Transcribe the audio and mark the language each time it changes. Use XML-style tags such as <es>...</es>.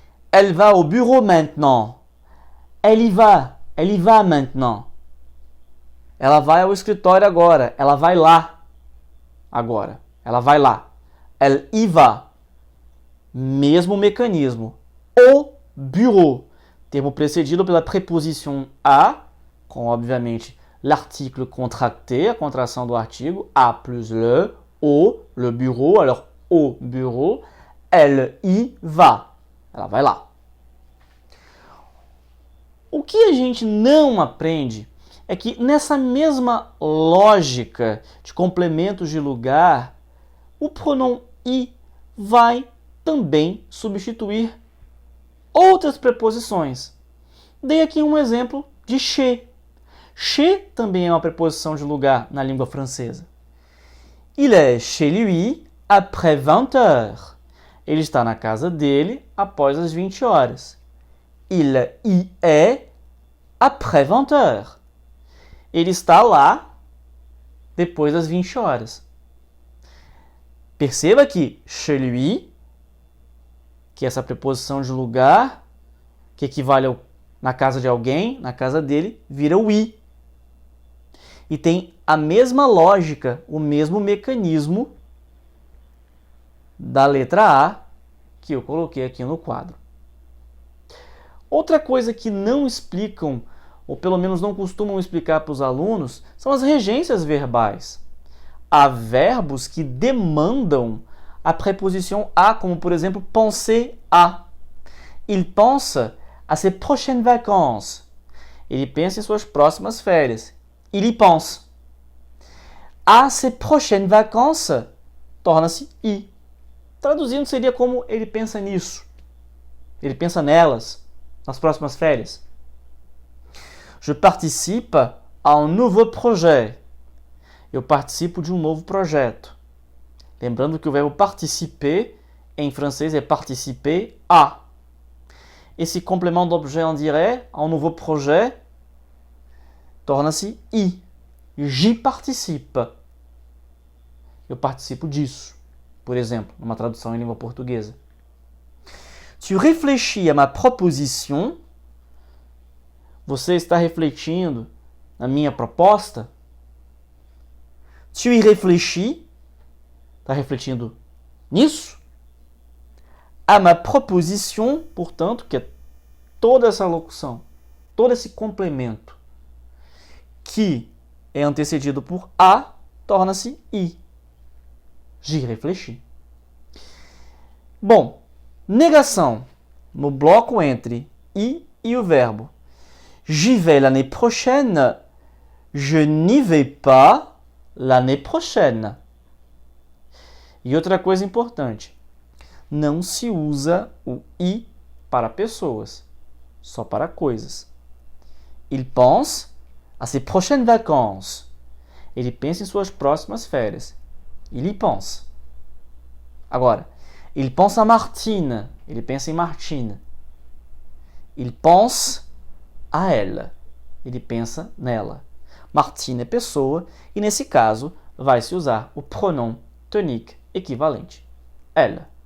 <fr>Elle va au bureau maintenant. Elle y va maintenant.</fr> <pt>Ela vai ao escritório agora, ela vai lá agora, ela vai lá.</pt> <fr>Elle y va.</fr> <pt>Mesmo mecanismo.</pt> <fr>Au bureau.</fr> <pt>Termo precedido pela preposição a, com obviamente</pt> <fr>l'article contracté,</fr> <pt>a contração do artigo,</pt> <fr>a plus le bureau, alors au bureau, elle y va.</fr> <pt>Ela vai lá. O que a gente não aprende é que nessa mesma lógica de complementos de lugar, o pronome I vai também substituir outras preposições. Dei aqui um exemplo de chez. Chez também é uma preposição de lugar na língua francesa.</pt> <fr>Il est chez lui après 20 heures.</fr> <pt>Ele está na casa dele após as 20 horas.</pt> <fr>Il y est après 20 heures.</fr> <pt>Ele está lá depois das 20 horas. Perceba que chez lui, que é essa preposição de lugar, que equivale ao na casa de alguém, na casa dele, vira o I. E tem a mesma lógica, o mesmo mecanismo da letra A que eu coloquei aqui no quadro. Outra coisa que não explicam, ou pelo menos não costumam explicar para os alunos, são as regências verbais. Há verbos que demandam a preposição a, como por exemplo, penser à.</pt> <fr>Il pense à ses prochaines vacances.</fr> <pt>Ele pensa em suas próximas férias.</pt> <fr>Il y pense. À ses prochaines vacances</fr> <pt>torna-se I. Traduzindo seria como ele pensa nisso. Ele pensa nelas, nas próximas férias.</pt> <fr>Je participe à un nouveau projet.</fr> <pt>Eu participo de um novo projeto. Lembrando que o verbo participer, em francês, é participer à. Esse complément d'objet indirect, um novo projet, torna-se I.</pt> <fr>J'y participe.</fr> <pt>Eu participo disso. Por exemplo, numa tradução em língua portuguesa.</pt> <fr>Tu réfléchis à ma proposition.</fr> <pt>Você está refletindo na minha proposta?</pt> <fr>Tu y réfléchis.</fr> <pt>Está refletindo nisso?</pt> <fr>À ma proposition,</fr> <pt>portanto, que é toda essa locução, todo esse complemento que é antecedido por a, torna-se I.</pt> <fr>J'y réfléchis.</fr> <pt>Bom, negação no bloco entre I e o verbo.</pt> <fr>J'y vais l'année prochaine. Je n'y vais pas l'année prochaine.</fr> <pt>E outra coisa importante, não se usa o I para pessoas, só para coisas.</pt> <fr>Il pense à ses prochaines vacances.</fr> <pt>Ele pensa em suas próximas férias.</pt> <fr>Il y pense. Agora, il pense à Martine.</fr> <pt>Ele pensa em Martine.</pt> <fr>Il pense à elle.</fr> <pt>Ele pensa nela. Martine é pessoa e, nesse caso, vai se usar o pronom tonique equivalente. Elle.</pt>